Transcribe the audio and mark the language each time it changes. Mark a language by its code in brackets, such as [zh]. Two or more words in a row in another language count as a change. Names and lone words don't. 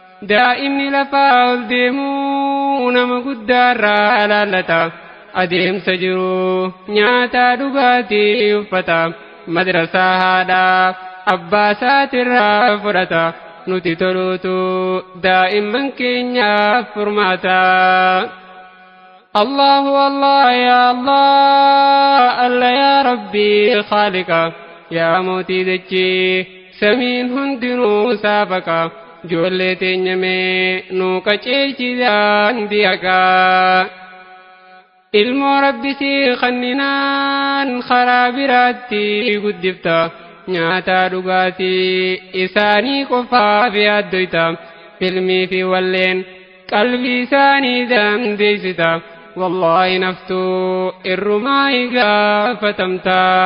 [om] Daa'imni lafaa ol deemuu nama guddaarraa alaallata, adeemsa jiru nyaataa dhugaatii uffata, madrasaa haadhaa abbaa isaatirraa fudhata, nuti toluutu daa'imman keenyaaf furmaata. [ar] الله الله يا الله الله يا ربي خالقا, [om] ya mootii dachee, samiin hundinuu saafaqa, ijoollee teenya mee nuu qajeelchi daandii haqaa. Ilmoo Rabbi si kanninaan karaa biraatti guddifta, nyaataa dhugaatii isaanii qofaaf yaaddoyta, filmii fi walleen qalbii isaanii dandeessita, wallaahi naftuu irrumaa igaafatamta.